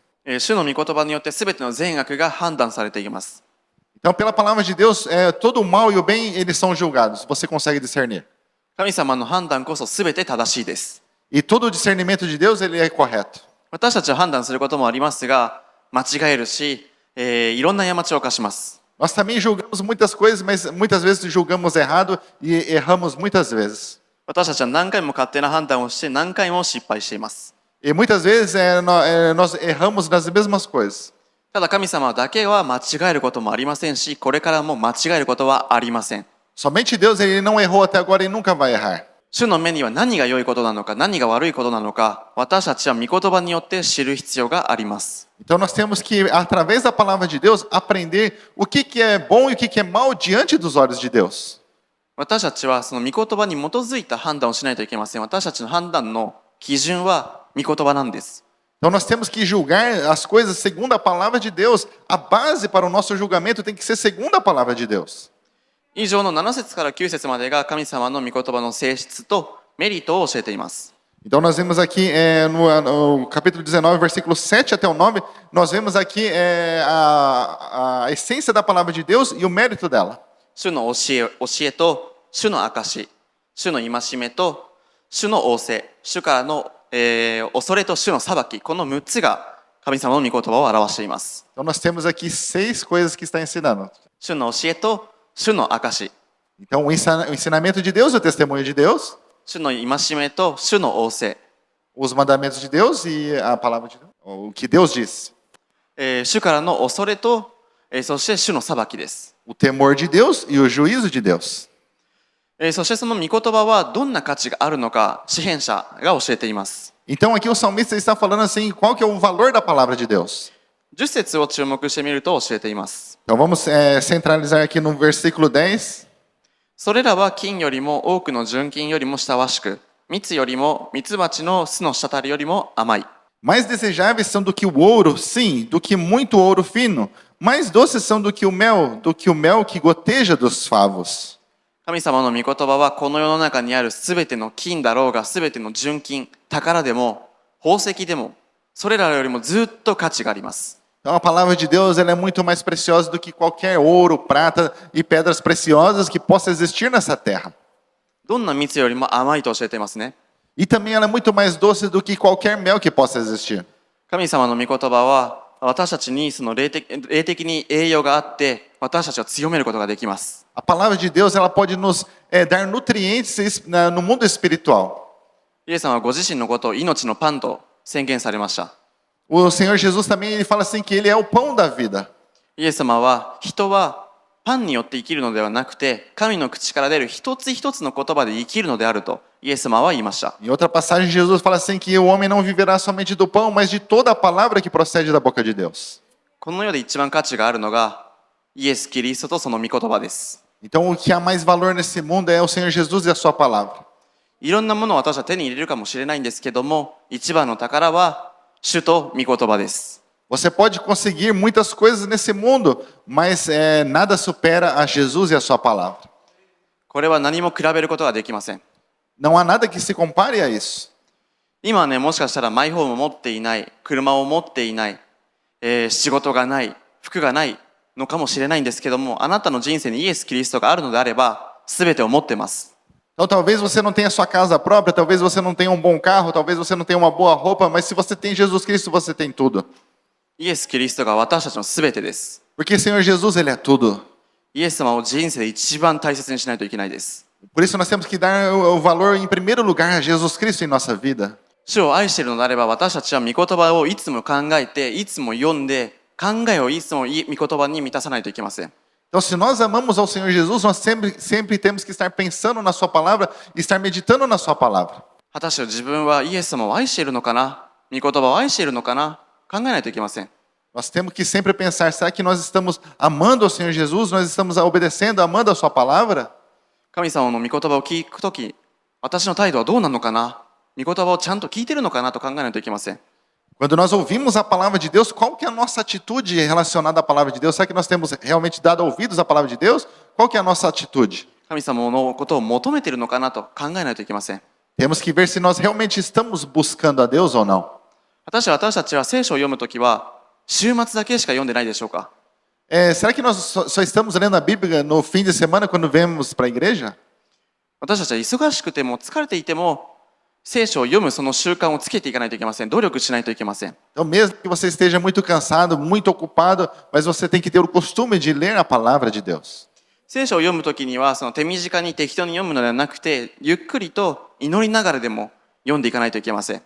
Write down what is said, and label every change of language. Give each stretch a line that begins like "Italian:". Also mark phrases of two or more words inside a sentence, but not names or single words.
Japanese: 主の御言葉によってすべての善悪が判断されています。
Portuguese: Então, pela palavra de Deus, todo o mal e o bem, eles são julgados. Você consegue discernir.
Japanese: 神様の判断こそすべて正しいです。
Portuguese: E todo o discernimento de Deus, ele é correto.
Japanese: 私たちは判断することもありますが、間違えるし、いろんな過ちを犯します。
Portuguese: Nós também julgamos muitas coisas, mas muitas vezes julgamos errado e erramos muitas vezes.
Japanese: 私たちは何回も勝手な判断をして何回も失敗しています。
Portuguese: E muitas vezes nós erramos nas mesmas coisas.
Japanese: ただ神様だけは間違えることもありませんし、これからも間違えることはありません。
Portuguese: Somente Deus, ele não errou até agora e nunca vai errar.
Japanese: 主の目には何が良いことなのか、何が悪いことなのか、私たちは御言葉によって知る必要があります。
Portuguese: Então nós temos que, através da palavra de Deus, aprender o que é bom e o que é mal diante dos olhos de Deus.
Japanese: 私たちはその御言葉に基づいた判断をしないといけません。私たちの判断の基準は御言葉なんです。
Portuguese: Então nós temos que julgar as coisas segundo a palavra de Deus. A base para o nosso julgamento tem que ser segundo a palavra de Deus.
Japanese: 以上の7節から9節までが神様の御言葉の性質とメリットを教えています。
Portuguese: Então nós vemos aqui no capítulo 19, versículo 7 até o 9, nós vemos aqui a essência da palavra de Deus e o mérito dela.
Japanese: 主の教えと主の証、主の戒めと主の仰せ、主からの、恐れと主の裁き、この6つが神様の御言葉を表しています。
Portuguese: Então nós temos aqui 6 coisas que está ensinando.
Japanese: 主の教えと主の証、
Portuguese: Então o ensinamento de Deus, o testemunho de Deus,
Japanese: 主の戒めと主の仰せ、
Portuguese: os mandamentos de Deus e a palavra de Deus, o que Deus disse.
Japanese: 主からの恐れと、そして主の裁きです。
Portuguese: O temor de Deus e o juízo de Deus.
Japanese: そしてその御言葉はどんな価値があるのか、詩編者が教えています。
Portuguese: Então aqui o salmista está falando assim, qual que é o valor da palavra de Deus?
Japanese: 10 節を注目してみると教えています。
Portuguese: Então vamos centralizar aqui no versículo 10.
Japanese: それらは金よりも多くの純金よりも親しく、蜜よりも蜜蜂の巣の滴りよりも甘い。
Portuguese: Mais desejáveis são do que o ouro, sim, do que muito ouro fino. Mais doces são do que o mel que goteja dos favos.
Japanese: 神様の御言葉はこの世の中にあるすべての金だろうが、すべての純金、宝でも、宝石でも、それらよりもずっと価値があります。
Portuguese: Então a palavra de Deus ela é muito mais preciosa do que qualquer ouro, prata e pedras preciosas que possa existir nessa terra.
Japanese: どんな蜜よりも甘いと教えていますね。
Portuguese: E também ela é muito mais doce do que qualquer mel que possa existir.
Japanese: 神様の御言葉は私たちにその霊的に栄養があって私たちを強めることができます。
Portuguese: A palavra de Deus ela pode nos dar nutrientes no mundo espiritual.
Japanese: イエス様はご自身のことを命のパンと宣言されました。
Portuguese: O Senhor Jesus também ele fala assim que ele é o pão da vida.
Japanese: イエス様は人はパンによって生きるのではなくて神の口から出る一つ一つの言葉で生きるのであるとイエス様は言いました。
Portuguese: Em outra passagem Jesus fala assim que o homem não viverá somente do pão, mas de toda a palavra que procede da boca de Deus.
Japanese: この世で一番価値があるのがイエス・キリストとその御言葉です。
Portuguese: Então o que há mais valor nesse mundo é o Senhor Jesus e a sua palavra.
Japanese: いろんなものを私は手に入れるかもしれないんですけども一番の宝は主と御言葉です。
Portuguese: Você pode conseguir muitas coisas nesse mundo, mas nada supera a Jesus e a sua palavra.
Japanese: これは何も比べることができません。
Portuguese: Não há nada que se compare a isso.
Japanese: 今はね、もしかしたらマイホームを持っていない、車を持っていない、仕事がない、服がないのかもしれないんですけども、あなたの人生にイエス・キリストがあるのであれば、すべてを持ってます。
Portuguese: Então talvez você não tenha sua casa própria, talvez você não tenha um bom carro, talvez você não tenha uma boa roupa, mas se você tem Jesus Cristo, você tem tudo.
Japanese: イエス・キリストが私たちのすべてです。
Portuguese: Porque Senhor Jesus, Ele é tudo.
Japanese: イエス様を人生で一番大切にしないといけないです。
Portuguese: Por isso nós temos que dar o valor em primeiro lugar a Jesus Cristo em nossa vida.
Japanese: 主を愛しているのであれば、私たちは御言葉をいつも考えて、いつも読んで、考えをいつも御言葉に満たさないといけません。
Portuguese: Então, se nós amamos ao Senhor Jesus, nós sempre temos que estar pensando na Sua palavra e estar meditando na Sua palavra.
Japanese: 果たして自分はイエス様を愛しているのかな、御言葉を愛しているのかな、考えないといけません。
Portuguese: Nós temos que sempre pensar, será que nós estamos amando ao Senhor Jesus? Nós estamos obedecendo, amando a Sua palavra?
Japanese: 神様の御言葉を聞くとき、私の態度はどうなのかな、御言葉をちゃんと聞いているのかなと考えないといけません。
Portuguese: Quando nós ouvimos a palavra de Deus, qual que é a nossa atitude relacionada à palavra de Deus? Será que nós temos realmente dado ouvidos à palavra de Deus? Qual que é a nossa atitude?
Japanese: 神様のことを求めているのかなと考えないといけません。
Portuguese: Temos que ver se nós realmente estamos buscando a Deus ou não.
Japanese: 果たして私たちは聖書を読むときは、週末だけしか読んでないでしょうか。
Portuguese: Será que nós só estamos lendo a Bíblia no fim de semana quando vemos para a igreja?
Japanese: 私たちは忙しくても疲れていても、聖書を読むその習慣をつけていかないといけません。努力しないといけません。
Portuguese: Então, mesmo que você esteja muito cansado, muito ocupado, mas você tem que ter o costume de ler a palavra de Deus.
Japanese: 聖書を読むときには、その手短に適当に読むのではなくて、ゆっくりと祈りながらでも読んでいかないといけません。